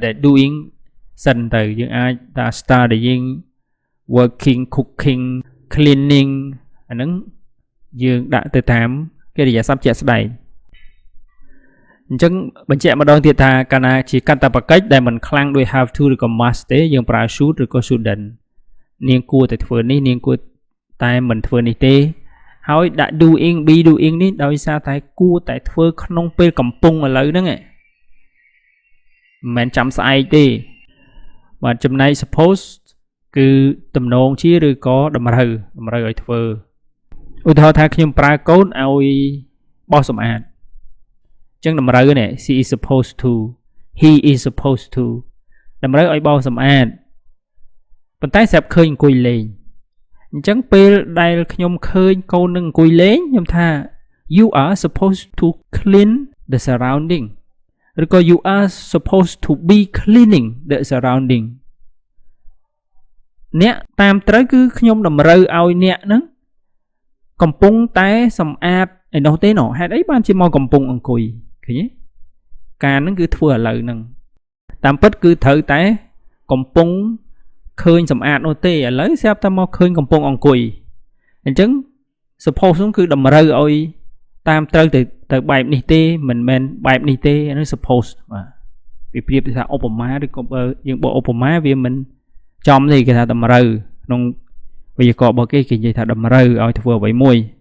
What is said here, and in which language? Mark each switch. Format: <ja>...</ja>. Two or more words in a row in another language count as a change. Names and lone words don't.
<km>doing សិនទៅយើងអាចថា</km> <en>studying working cooking cleaning</en> <km>អាហ្នឹងយើងដាក់ទៅតាមកិរិយាសព្ទជាក់ស្ដែងអញ្ចឹងបញ្ជាក់ម្ដងទៀតថាកាលណាជាកតបកិច្ចដែលមិនខ្លាំងដោយ have to ឬក៏ must ទេយើងប្រើ should ឬក៏ shouldn't នាងគួរតែធ្វើនេះនាងគួរតែមិនធ្វើនេះទេហើយដាក់</km> <en>doing be doing</en> <km>នេះដោយសារ តែគួរតែធ្វើក្នុងពេលកំពុងឥឡូវហ្នឹងមិនមែនចាំស្អែកទេបាទចំណែក suppose គឺទំ នងជាឬក៏តម្រូវឲ្យធ្វើឧទាហរណ៍ថាខ្ញុំប្រើកូនឲ្យបោសសម្អាតអញ្ចឹងតម្រូវនេះ</km> <en>she is supposed to he is supposed to</en> <km>តម្រូវឲ្យបោសសម្អាតប៉ុន្តែស្រាប់ឃើញអង្គុយលេងអញ្ចឹងពេលដែលខ្ញុំឃើញកូននឹងអង្គុយលេងខ្ញុំថា</km> <en>you are supposed to clean the surrounding</en> <km>ឬក៏</km> <en>you are supposed to be cleaning the surrounding</en> <km>អ្នកតាមត្រូវគឺខ្ញុំតម្រូវឲ្យអ្នកហ្នឹងកំពុងតែសម្អាតឯនោះទេណោះហេតុអីបានជាមកកំពុងអង្គុយឃើញទេការ ហ្នឹងគឺធ្វើឥឡូវហ្នឹងតាមពិតគឺត្រូវតែកំពុងឃើញសម្អាតនោះទេឥឡូវស្រាប់តែមកឃើញកំពុងអង្គុយអញ្ចឹង suppose នោះគឺតម្រូវឲ្យតាមត្រូវទៅបែបនេះទេមិនមែនបែបនេះទេអានោះ suppose បាទវាប្រៀបថាឧបមាឬក៏បើយើងបកឧបមាវាមិនចំទេគេថាតម្រូវក្នុងវេយ្យាករណ៍របស់គេនិយាយថាតម្រូវឲ្យធ្វើអ្វីមួយ</km>